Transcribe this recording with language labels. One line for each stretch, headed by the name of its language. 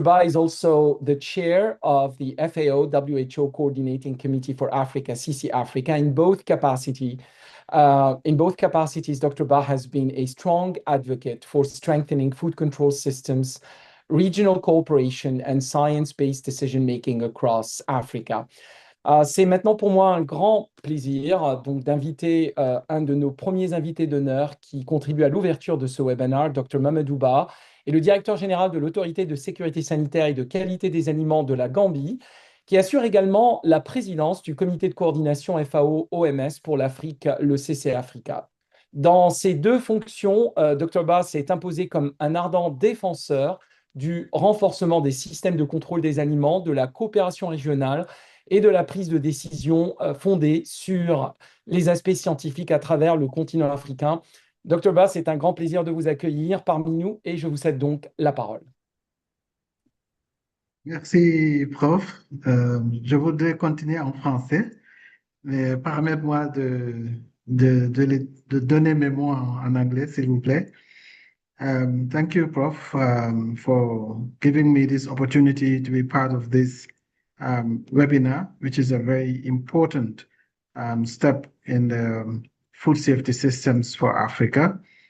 English: Ba is also the chair of the FAO WHO Coordinating Committee for Africa, CC Africa, in both capacities. Dr. Ba has been a strong advocate for strengthening food control systems, regional cooperation, and science-based decision-making across Africa.
French: C'est maintenant pour moi un grand plaisir donc d'inviter un de nos premiers invités d'honneur qui contribue à l'ouverture de ce webinaire, Dr. Mamadou Ba, est le directeur général de l'Autorité de sécurité sanitaire et de qualité des aliments de la Gambie, qui assure également la présidence du comité de coordination FAO-OMS pour l'Afrique, le CC Africa. Dans ces deux fonctions, Dr. Ba s'est imposé comme un ardent défenseur du renforcement des systèmes de contrôle des aliments, de la coopération régionale et de la prise de décision fondée sur les aspects scientifiques à travers le continent africain. Dr. Ba, c'est un grand plaisir de vous accueillir parmi nous et je vous cède donc la parole. Merci, prof. Je voudrais continuer en français, mais permettez-moi de donner mes mots en anglais, s'il vous plaît.
English: Thank you, Prof, for giving me this opportunity to be part of this webinar, which is a very important step in the food safety systems for Africa.